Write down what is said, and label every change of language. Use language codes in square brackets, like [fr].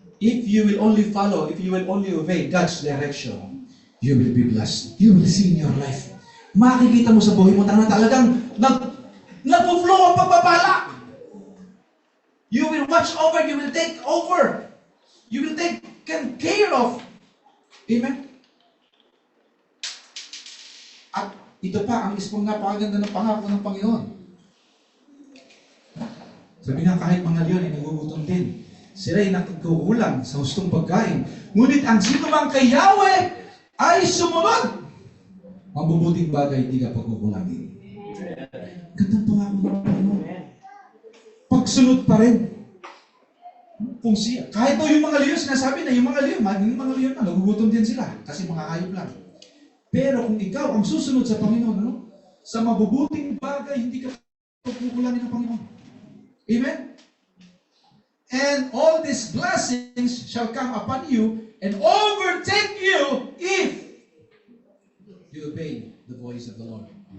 [en] If you will only follow, if you will only obey God's direction, you will be blessed. You will see in your life. [tl] Makikita mo sa buhay mo na talagang nag-flow ang pagpapala. [en] You will watch over, you will take over. You will take care of. Amen? [tl] At ito pa, ang isang napakaganda ng pangako ng Panginoon. Sabi nga, kahit mga leon ay nagugutom din. Sila ay nagkukulang sa hustong pagkain. Ngunit ang sino mang kay Yahweh ay sumunod. Mabubuting bagay, hindi ka pagkukulangin. Gandang pangako ng Panginoon. Pagsunod pa rin. Kung kahit yung mga leon, sinasabi na yung mga leon na, nagugutom din sila. Kasi mga hayop lang. Pero kung ikaw ang susunod sa Panginoon, sa mabubuting bagay, hindi ka pagkukulangin ng Panginoon. Amen? [en] And all these blessings shall come upon you and overtake you if you obey the voice of the Lord.